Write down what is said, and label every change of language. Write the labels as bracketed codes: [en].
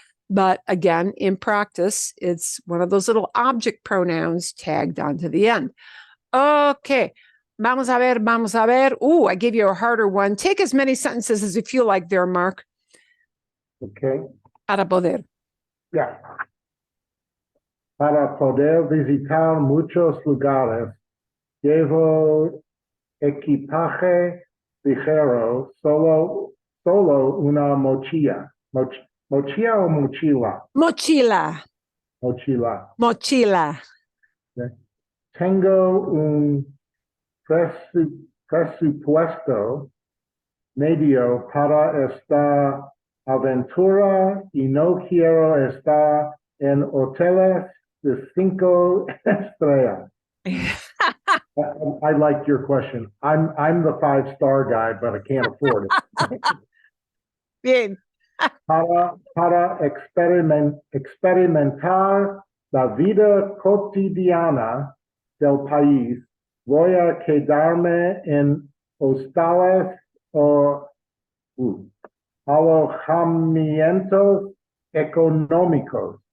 [en] But again, in practice, it's one of those little object pronouns tagged onto the end. Okay. [es] Vamos a ver, vamos a ver. [en] Ooh, I gave you a harder one. Take as many sentences as you feel like there, Mark. Okay. [es] Para poder. [en] Yeah. [es] Para poder visitar muchos lugares, llevo equipaje ligero, solo una mochila. Mochila o mochila? Mochila. Mochila. Mochila. [en] Okay. [es] Tengo un presupuesto medio para esta aventura y no quiero estar en hoteles de 5 estrellas. [en] I like your question. I'm the 5-star guy, but I can't afford it. [es] Bien. Para experimentar la vida cotidiana del país, voy a quedarme en hostales o alojamientos económicos.